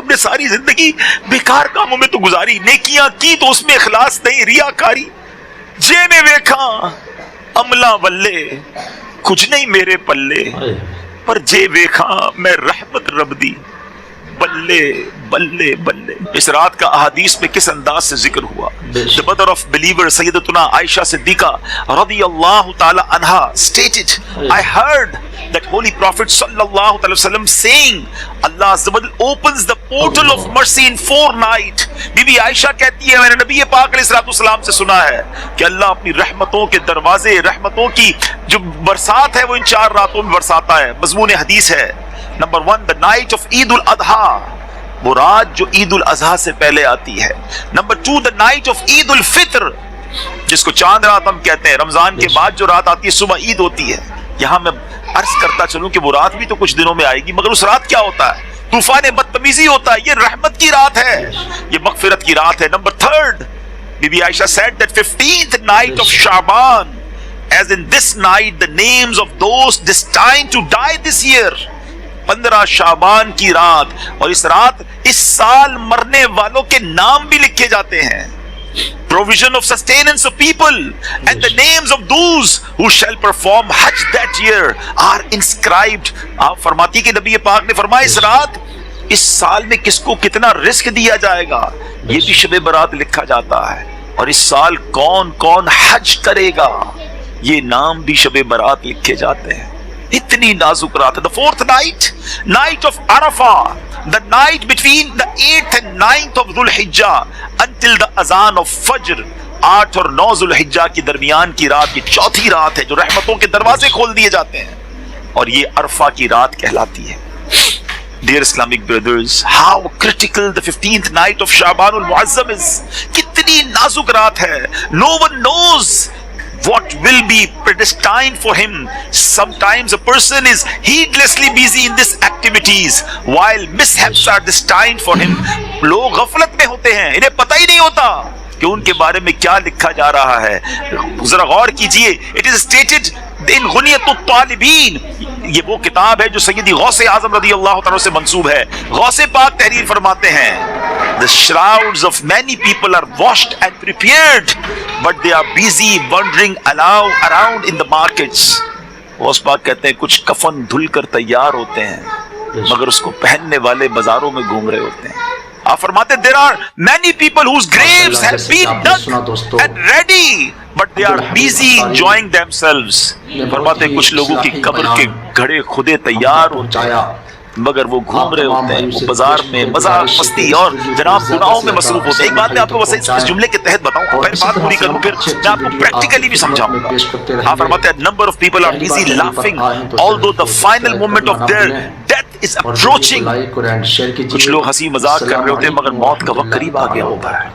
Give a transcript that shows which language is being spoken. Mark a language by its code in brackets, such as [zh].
[ur] ہم نے ساری زندگی بیکار کاموں میں تو گزاری, نیکیاں کی تو اس میں اخلاص نہیں, ریاکاری. [pa] جے میں ویکھا عملہ بلے کچھ نہیں میرے پلے, پر جے ویکھا میں رحمت رب دی بلے بلے بلے. [ur] اس رات کا احادیث میں کس انداز سے ذکر ہوا. [en] The mother of believer سیدتنا عائشہ صدیقہ رضی اللہ تعالی عنہا stated, I heard that holy prophet صلی اللہ علیہ وسلم saying, Allah Azza wa Jal opens the portal of mercy in 4 nights. [ur] Be be عائشہ کہتی ہے میں نے نبی پاک علیہ الصلوۃ والسلام سے سنا ہے کہ اللہ اپنی رحمتوں کے دروازے, رحمتوں کی جو برسات ہے وہ ان 4 راتوں میں برساتا ہے. مضمون حدیث ہے. نمبر 1, [en] the night of [ur] عید الاضحیٰ, وہ رات جو عید الاضحیٰ سے پہلے آتی ہے. نمبر 2, the night of عید الفطر, جس کو چاند رات ہم کہتے ہیں. رمضان کے بعد جو رات آتی ہے صبح عید ہوتی ہے. یہاں میں عرض کرتا چلوں کہ وہ رات بھی تو کچھ دنوں میں آئے گی، مگر اس رات کیا ہوتا ہے؟ طوفان بدتمیزی ہوتا ہے. یہ رحمت کی رات ہے، یہ مغفرت کی رات ہے. [en] Number 3 بی بی عائشہ said that 15th night of Shaban, as in this night the names of those destined to die this year. [ur] 15 شعبان کی رات، اور اس رات اس سال مرنے والوں کے نام بھی لکھے جاتے ہیں. [en] Provision of sustenance of people and the names of those who shall perform Hajj that year are inscribed. [ur] آپ فرماتی کہ نبی پاک نے فرمایا اس رات اس سال میں کس کو کتنا رزق دیا جائے گا یہ بھی شب برات لکھا جاتا ہے، اور اس سال کون کون حج کرے گا یہ نام بھی شب برات لکھے جاتے ہیں. اتنی نازک رات ہے. [en] The 4th night, night of Arafah, the night between the 8th and 9th of Dhul Hijjah until the azan of Fajr. [ur] 8 اور 9 ذو الحجہ کی درمیان کی رات، یہ چوتھی رات ہے جو رحمتوں کے دروازے کھول دیے جاتے ہیں، اور یہ عرفہ کی رات کہلاتی ہے. [en] Dear Islamic brothers, how critical the 15th night of Shaban al-Muazzam is. [ur] کتنی نازک رات ہے. [en] No one knows what will be predestined for him. Sometimes a person is heedlessly busy in these activities while mishaps are destined for him. [ur] لوگ غفلت میں ہوتے ہیں، انہیں پتہ ہی نہیں ہوتا کہ ان کے بارے میں کیا لکھا جا رہا ہے. ذرا غور کیجئے. [en] It is stated in [ur] غنیۃ الطالبین، یہ وہ کتاب ہے جو سیدی غوث اعظم رضی اللہ تعالیٰ سے منسوب ہے. غوث پاک تحریر فرماتے ہیں [en] The shrouds of many people are washed and prepared, but they are busy wandering around in the markets. [ur] Ghaus Pak کہتے ہیں کچھ کفن دھل کر تیار ہوتے ہیں مگر اس کو پہننے والے بازاروں میں گھوم رہے ہوتے ہیں. آپ فرماتے ہیں [en] there are many people whose graves have been dug and ready, but they are busy enjoying themselves. [ur] فرماتے ہیں کچھ لوگوں کی قبر کے گھڑے خودے تیار ہوتے ہیں مگر وہ گھوم رہے ہوتے ہیں، وہ بازار میں مزاح مستی اور جناب گناہوں میں مصروف ہوتے ہیں. ایک بات میں آپ کو بس اس جملے کے تحت بتاؤں، پہلے بات پوری کروں پھر میں آپ کو پریکٹیکلی بھی سمجھاؤں گا. آپ فرماتے ہیں [en] number of people are busy laughing although the final moment of their death is approaching. [ur] کچھ لوگ ہنسی مذاق کر رہے ہوتے ہیں مگر موت کا وقت قریب آ گیا ہوتا ہے.